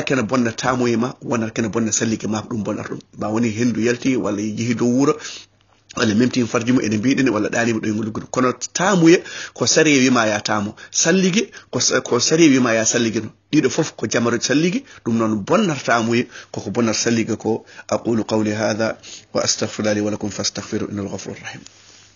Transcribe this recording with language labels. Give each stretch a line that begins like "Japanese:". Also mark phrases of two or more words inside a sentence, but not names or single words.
Fula: kene bonna tamoye ma wonata kene bonna sallige ma ko ɗum bonnata ɗum ma woni hendu yalti walla jeehi dow wuuro walla memti farji mum ene mbiɗene walla ɗanima ɗo ngol kono tamuye ko sari wima ya tamo sallige ko sari wima ya sallige no ɗiɗo foof ko jamaro sallige ɗum noon bonnata tamuye koko bonnata sallige ko
Arabic: أقول قولي هذا وأستغفر الله ولكم فاستغفروا إن الغفور الرحيم